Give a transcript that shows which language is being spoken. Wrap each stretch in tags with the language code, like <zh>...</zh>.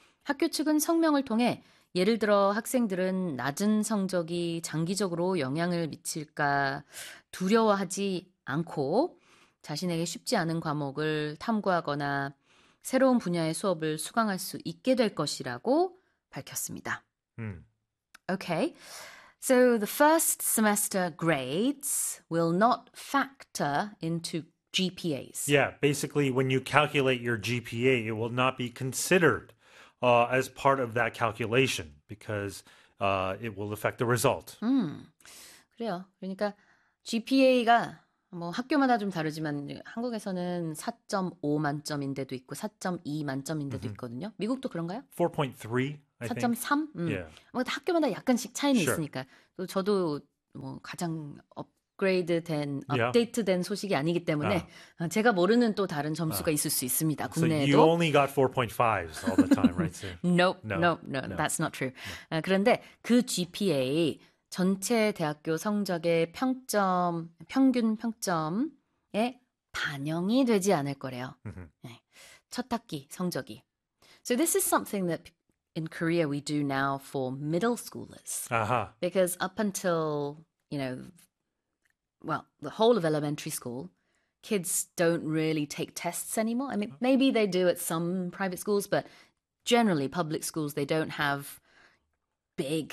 <ko>학교 측은 성명을 통해 예를 들어 학생들은 낮은 성적이 장기적으로 영향을 미칠까 두려워하지 않고 자신에게 쉽지 않은 과목을 탐구하거나 새로운 분야의 수업을 수강할 수 있게 될 것이라고 밝혔습니다.</ko> <en>Okay. So the first semester grades will not factor into GPAs. Yeah, basically, when you calculate your GPA, it will not be considered as part of that calculation because it will affect the result.</en> <ko>그래요. 그러니까 GPA가 뭐 학교마다 좀 다르지만 한국에서는 4.5 만점인데도 있고 4.2 만점인데도 있거든요. 미국도 그런가요?</ko> <en>4.3, I think. 4.3?</en> <ko>예. 뭐 학교마다 약간씩 차이는</ko> <en>Sure.</en> <ko>있으니까. 또 저도 뭐 가장 업그레이드된</ko> <en>Yeah.</en> <ko>업데이트된 소식이 아니기 때문에 제가 모르는 또 다른 점수가 있을 수 있습니다.</ko> <en>So you</en> <ko>국내에도.</ko> <en>only got 4.5s all the time, right? So Nope, no, nope, no, no, that's not true.</en> <ko>그런데 그 GPA 전체 대학교 성적의 평점, 평균 평점에 반영이 되지 않을 거래요. 첫 학기 성적이.</ko> <en>So this is something that in Korea we do now for middle schoolers. Aha. Because up until, you know, well, the whole of elementary school, kids don't really take tests anymore. I mean, maybe they do at some private schools, but generally, public schools, they don't have big</en>